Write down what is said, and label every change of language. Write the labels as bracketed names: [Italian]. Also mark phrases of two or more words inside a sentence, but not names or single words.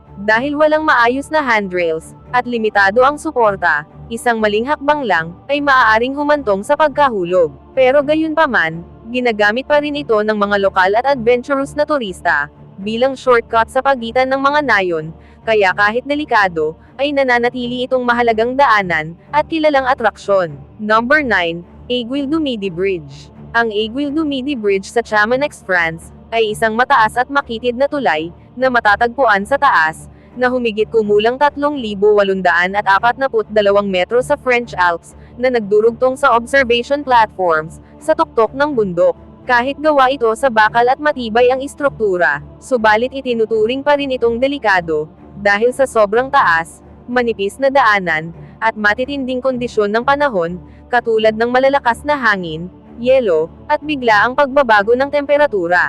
[Filipino] Dahil walang maayos na handrails, at limitado ang suporta, isang maling hakbang lang, ay maaaring humantong sa pagkahulog. Pero gayunpaman, ginagamit pa rin ito ng mga lokal at adventurous na turista, bilang shortcut sa pagitan ng mga nayon, kaya kahit delikado, ay nananatili itong mahalagang daanan, at kilalang atraksyon. [English] Number 9, Aiguille du Midi Bridge. [Filipino] Ang Aiguille du Midi Bridge sa Chamonix, France, ay isang mataas at makitid na tulay, na matatagpuan sa taas, na humigit kumulang 3,842 metro sa French Alps, na nagdurugtong sa [English] observation platforms, [Filipino] sa tuktok ng bundok. Kahit gawa ito sa bakal at matibay ang istruktura, subalit itinuturing pa rin itong delikado, dahil sa sobrang taas, manipis na daanan, at matitinding kondisyon ng panahon, katulad ng malalakas na hangin, yelo, at biglaang pagbabago ng temperatura.